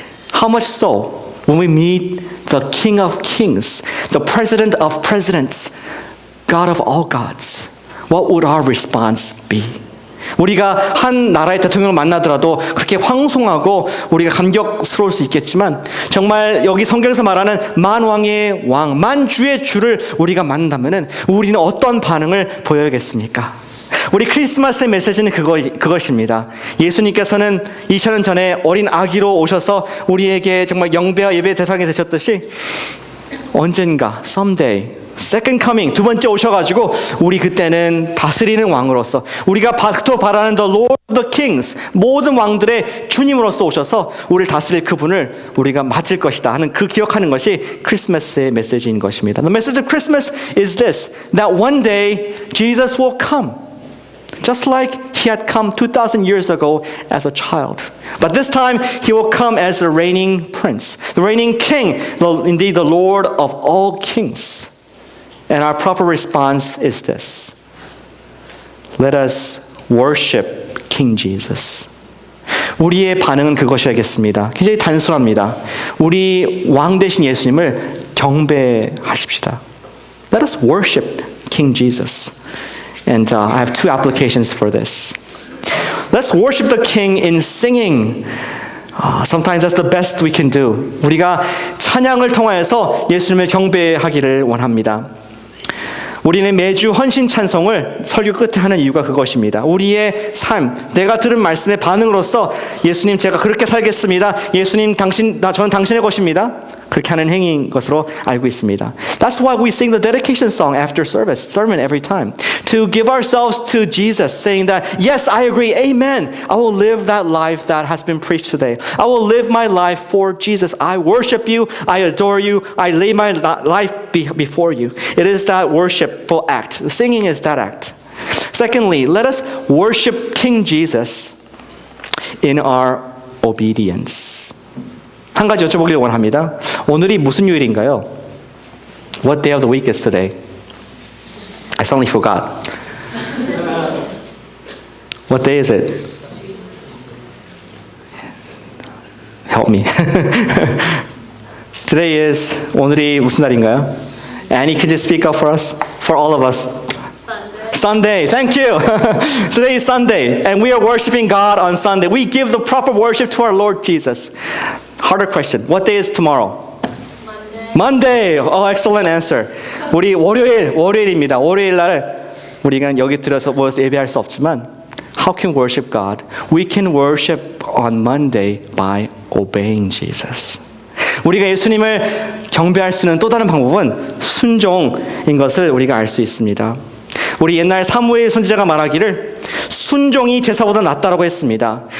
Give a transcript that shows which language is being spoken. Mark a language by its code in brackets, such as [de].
[en] How much so when we meet the King of Kings, the President of Presidents, God of all gods, what would our response be? [ko] 우리가 한 나라의 대통령을 만나더라도 그렇게 황송하고 우리가 감격스러울 수 있겠지만 정말 여기 성경에서 말하는 만왕의 왕, 만주의 주를 우리가 만난다면 우리는 어떤 반응을 보여야겠습니까? 우리 크리스마스의 메시지는 그것입니다. 예수님께서는 2000년 전에 어린 아기로 오셔서 우리에게 정말 영배와 예배의 대상이 되셨듯이 언젠가 [en] someday Second coming, [ko] 두 번째 오셔가지고 우리 그때는 다스리는 왕으로서 우리가 바라는 [en] the Lord of the Kings, [ko] 모든 왕들의 주님으로서 오셔서 우리를 다스릴 그분을 우리가 맞을 것이다 하는 그 기억하는 것이 크리스마스의 메시지인 것입니다. [en] The message of Christmas is this, that one day Jesus will come. Just like he had come 2,000 years ago as a child. But this time he will come as the reigning prince, the reigning king, indeed the Lord of all kings. And our proper response is this. Let us worship King Jesus. [ko] 우리의 반응은 그것이야겠습니다. 굉장히 단순합니다. 우리 왕 되신 예수님을 경배하십시다. [en] Let us worship King Jesus. And I have two applications for this. Let's worship the King in singing. Sometimes that's the best we can do. [ko] 우리가 찬양을 통하여서 예수님을 경배하기를 원합니다. 우리는 매주 헌신 찬송을 설교 끝에 하는 이유가 그것입니다. 우리의 삶, 내가 들은 말씀의 반응으로서 예수님 제가 그렇게 살겠습니다. 예수님 저는 당신의 것입니다. 그렇게 하는 행위인 것으로 알고 있습니다. [en] That's why we sing the dedication song after sermon every time. To give ourselves to Jesus, saying that, yes, I agree, amen. I will live that life that has been preached today. I will live my life for Jesus. I worship you, I adore you, I lay my life before you. It is that worshipful act. The singing is that act. Secondly, let us worship King Jesus in our obedience. [ko] 한 가지 여쭤보길 원합니다. 오늘이 무슨 요일인가요? [en] What day of the week is today? I suddenly forgot. What day is it? Help me. Today is, [ko] 오늘이 무슨 날인가요? [en] Annie, could you speak up for us? For all of us. Sunday, thank you. Today is Sunday, and we are worshiping God on Sunday. We give the proper worship to our Lord Jesus. Harder question. What day is tomorrow? Monday. Oh, excellent answer. [ko] 우리 월요일입니다. 월요일 날 우리가 여기 들어서 모여서 예배할 수 없지만 [en] how can we worship God? We can worship on Monday by obeying Jesus. [ko] 우리가 예수님을 경배할 수 있는 또 다른 방법은 순종인 것을 우리가 알 수 있습니다. 우리 옛날 사무엘 선지자가 말하기를 순종이 제사보다 낫다라고 했습니다.